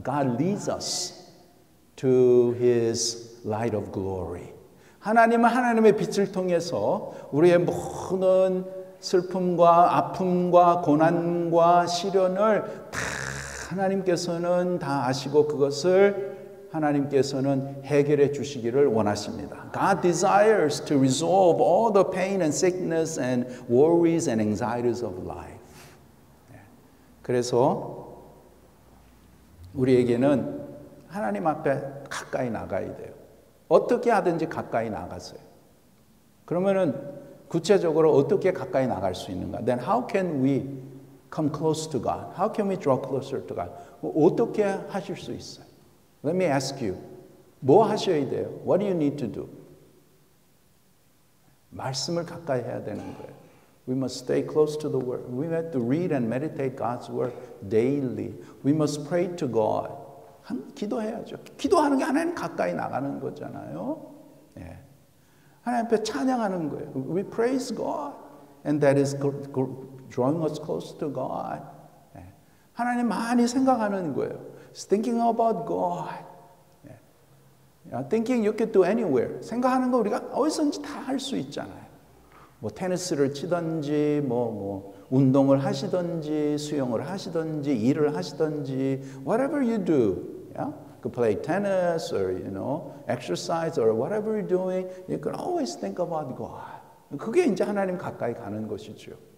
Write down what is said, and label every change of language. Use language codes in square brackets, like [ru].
[en] God leads us to His light of glory. [ko] 하나님은 하나님의 빛을 통해서 우리의 모든 슬픔과 아픔과 고난과 시련을 다 하나님께서는 다 아시고 그것을 하나님께서는 해결해 주시기를 원하십니다. [en] God desires to resolve all the pain and sickness and worries and anxieties of life. [ko] 그래서 우리에게는 하나님 앞에 가까이 나가야 돼요. 어떻게 하든지 가까이 나가세요. 그러면은 구체적으로 어떻게 가까이 나갈 수 있는가? [en] Then how can we come close to God? How can we draw closer to God? [ko] 어떻게 하실 수 있어요? [en] Let me ask you. [ko] 뭐 하셔야 돼요? [en] What do you need to do? [ko] 말씀을 가까이 해야 되는 거예요. [en] We must stay close to the Word. We have to read and meditate God's Word daily. We must pray to God. [ko] 기도해야죠. 기도하는 게 하나님 가까이 나가는 거잖아요. 예. 하나님 앞에 찬양하는 거예요. [en] We praise God. And that is drawing us close to God. [ko] 예. 하나님 많이 생각하는 거예요. [en] It's thinking about God. 예. Thinking you can do anywhere. [ko] 생각하는 거 우리가 어디서든지 다 할 수 있잖아요. 뭐 테니스를 치든지 뭐 운동을 하시든지 수영을 하시든지 일을 하시든지 [en] whatever you do. Yeah? You could play tennis or exercise or whatever you're doing, you can always think about God. [ko] 그게 이제 하나님 가까이 가는 것이죠.